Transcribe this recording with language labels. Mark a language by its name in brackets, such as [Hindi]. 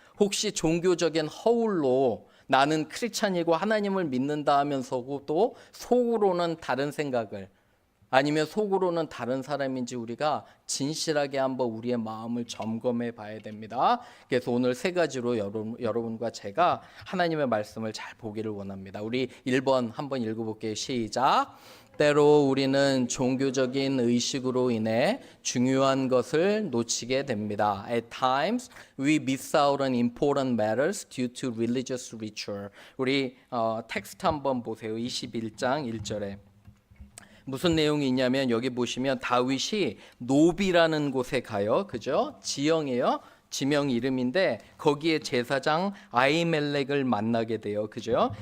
[Korean] 혹시 종교적인 허울로 나는 크리스찬이고 하나님을 믿는다 하면서도 속으로는 다른 생각을, 아니면 속으로는 다른 사람인지 우리가 진실하게 한번 우리의 마음을 점검해 봐야 됩니다. 그래서 오늘 세 가지로 여러분과 제가 하나님의 말씀을 잘 보기를 원합니다. 우리 1번 한번 읽어볼게요. 시작. 때로 우리는 종교적인 의식으로 인해 중요한 것을 놓치게 됩니다. [English] At times we miss out on important matters due to religious ritual. [Korean] 우리 텍스트 한번 보세요. 21장 1절에. 무슨 내용이 있냐면 여기 보시면 다윗이 노비라는 곳에 가요. 그죠? 지형이에요. 지명 이름인데 거기에 제사장 아히멜렉을 만나게 돼요. 그죠?